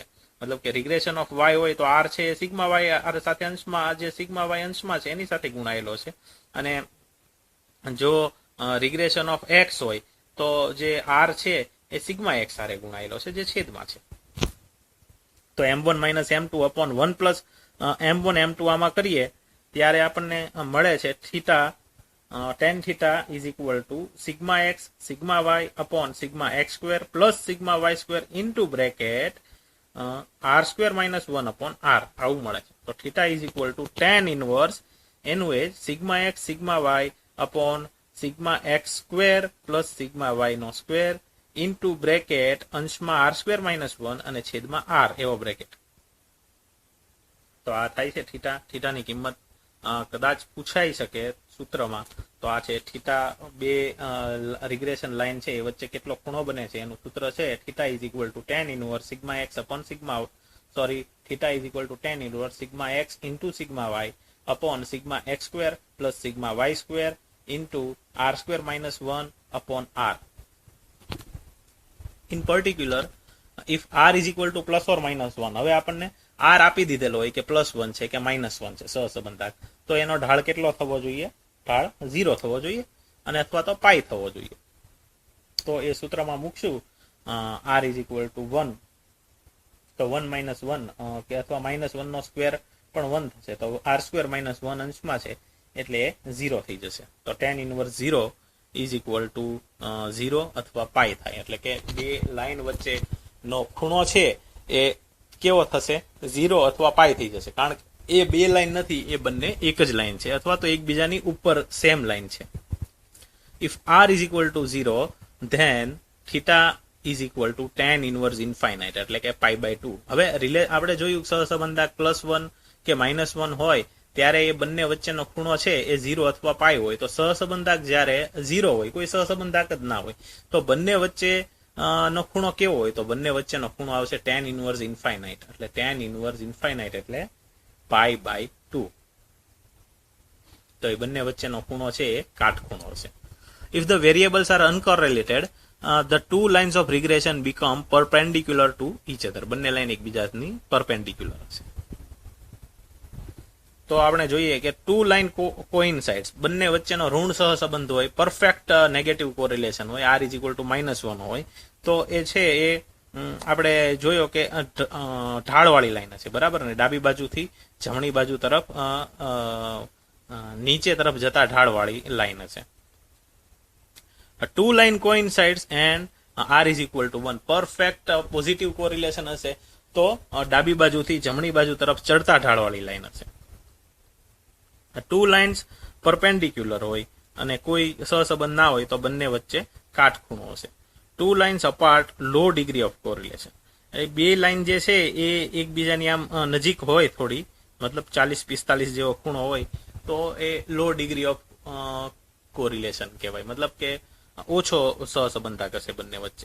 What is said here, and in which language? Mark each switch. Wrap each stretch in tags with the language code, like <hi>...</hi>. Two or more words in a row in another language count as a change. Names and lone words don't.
<gu>મતલબ કે</gu> <en>regression of y</en> <gu>હોય તો r છે સિગ્મા y સાથે અંશમાં, જે સિગ્મા y અંશમાં છે એની સાથે ગુણાયેલો છે, અને જો</gu> <en>regression of x</en> <gu>હોય તો જે r છે એ સિગ્મા x સાથે ગુણાયેલો છે, જે છેદમાં છે.</gu> <en>તો m1 minus m2 upon 1 plus m1 m2</en> <gu>આમાં કરીએ ત્યારે આપણને મળે છે થીટા,</gu> <en>tan theta is equal to sigma x sigma y upon sigma x square plus sigma y square into bracket r square minus 1 upon r.</en> <gu>આવું મળે છે.</gu> <en>તો theta is equal to tan inverse</en> <gu>એનું એ</gu> <en>sigma x sigma y upon sigma x square plus sigma y નો square into bracket અંશમાં r square minus 1</en> <gu>અને છેદમાં r એવો બ્રેકેટ. તો આ થાય છે થીટા. થીટાની કિંમત કદાચ પૂછાઈ શકે સૂત્રમાં. તો આ છે થીટા, બે રિગ્રેશન લાઈન છે એ વચ્ચે કેટલો ખૂણો બને છે એનું સૂત્ર છે</gu> <en>theta is equal to tan inverse sigma x upon sigma theta is equal to tan inverse sigma x into sigma y upon sigma x square plus sigma y square into r square minus 1 upon r. In particular, if r is equal to plus or minus 1,</en> <gu>હવે આપણને r આપી દીધેલો હોય કે +1 છે કે -1 છે સહસંબંધાંક, તો એનો ઢાળ કેટલો થવો જોઈએ? ઢાળ 0 થવો જોઈએ, અને અથવા તો પાઈ થવો જોઈએ. તો એ સૂત્રમાં મૂકશું</gu> <en>r is equal to 1,</en> <gu>તો</gu> <en>1 minus 1</en> <gu>કે અથવા -1 નો સ્ક્વેર પણ 1 થશે, તો</gu> <en>r square minus 1</en> <gu>અંશમાં છે એટલે 0 થઈ જશે.</gu> <en>તો tan inverse 0 is equal to 0</en> <gu>અથવા પાઈ થાય. એટલે કે બે લાઈન વચ્ચેનો ખૂણો છે એ કેવો થશે? 0 અથવા પાઈ થઈ જશે, કારણ કે એ બે લાઈન નથી, એ બંને એક જ લાઈન છે, અથવા તો એકબીજાની ઉપર સેમ લાઈન છે.</gu> <en>If r is equal to 0, then theta is equal to tan inverse infinite,</en> <gu>એટલે કે π/2. હવે આપણે જોયું સહસંબંધાંક +1 કે -1 હોય ત્યારે એ બંને વચ્ચેનો ખૂણો છે એ 0 અથવા પાઈ હોય. તો સહસંબંધાંક જ્યારે 0 હોય, કોઈ સહસંબંધાંક જ ના હોય, તો બંને વચ્ચે નો ખૂણો કેવો હોય? તો બંને વચ્ચેનો ખૂણો આવશે</gu> <en>tan inverse infinite.</en> <gu>એટલે</gu> <en>tan inverse infinite</en> <gu>એટલે π/2. તો એ બંને વચ્ચેનો ખૂણો છે એ કાટખૂણો હશે.</gu> <en>If the variables are uncorrelated, the two lines of regression become perpendicular to each other.</en> <gu>બંને લાઈન એકબીજાની perpendicular હશે. તો આપણે જોઈએ કે</gu> <en>two line coincides,</en> <gu>બંને વચ્ચેનો ઋણ સહસંબંધ હોય,</gu> <en>perfect negative correlation</en> <gu>હોય,</gu> <en>r is equal to -1</en> <gu>હોય, તો એ છે એ આપણે જોયો કે ઢાળવાળી લાઈન હશે, બરાબર ને? ડાબી બાજુથી જમણી બાજુ તરફ નીચે તરફ જતા ઢાળવાળી લાઈન હશે.</gu> <en>two line coincides and r is equal to 1. perfect positive correlation</en> <gu>હશે તો ડાબી બાજુથી જમણી બાજુ તરફ ચડતા ઢાળવાળી લાઈન હશે.</gu> <en>two lines perpendicular</en> <gu>હોય અને કોઈ સહસંબંધ ના હોય તો બંને વચ્ચે કાટખૂણો હશે.</gu> <en>two lines apart low degree of correlation.</en> <gu>એ બે લાઈન જે છે એ એકબીજાની આમ નજીક હોય થોડી, મતલબ 40-45 જેવો ખૂણો હોય તો એ</gu> <en>low degree of correlation</en> <gu>કહેવાય, મતલબ કે ઓછો સહસંબંધતા કરશે બંને વચ્ચે.</gu>